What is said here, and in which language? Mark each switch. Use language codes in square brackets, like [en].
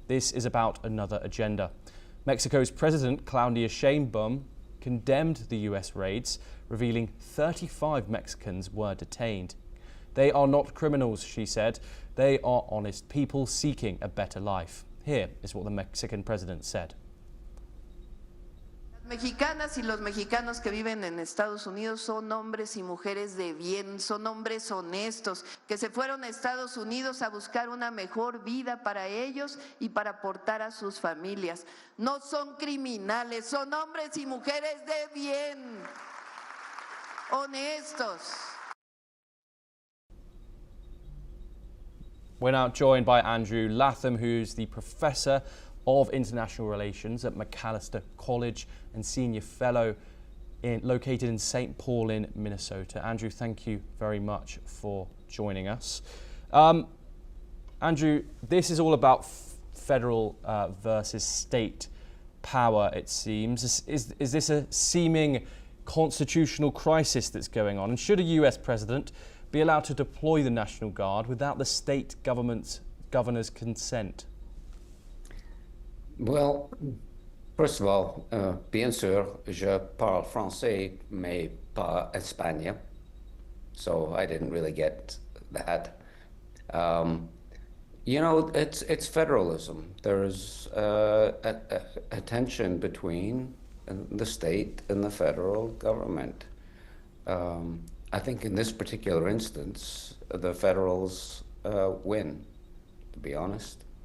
[en] This is about another agenda." Mexico's President Claudia Sheinbaum condemned the US raids, revealing 35 Mexicans were detained. "They are not criminals," she said. "They are honest people seeking a better life." Here is what the Mexican president said. [es] Mexicanas y los mexicanos que viven en Estados Unidos son hombres y mujeres de bien, son hombres honestos, que se fueron a Estados Unidos a buscar una mejor vida para ellos y para aportar a sus familias. No son criminales, son hombres y mujeres de bien. honestos. [en] We're now joined by Andrew Latham, who's the Professor of International Relations at Macalester College and Senior Fellow located in St. Paul in Minnesota. Andrew, thank you very much for joining us. Andrew, this is all about federal versus state power, it seems. Is this a seeming constitutional crisis that's going on? And should a US president be allowed to deploy the National Guard without the state governor's consent? Well, first of all, [fr] bien sûr, je parle français, mais pas espagnol. [en] So I didn't really get that. You know, it's federalism. There's a tension between the state and the federal government. I think in this particular instance, the federals win, to be honest.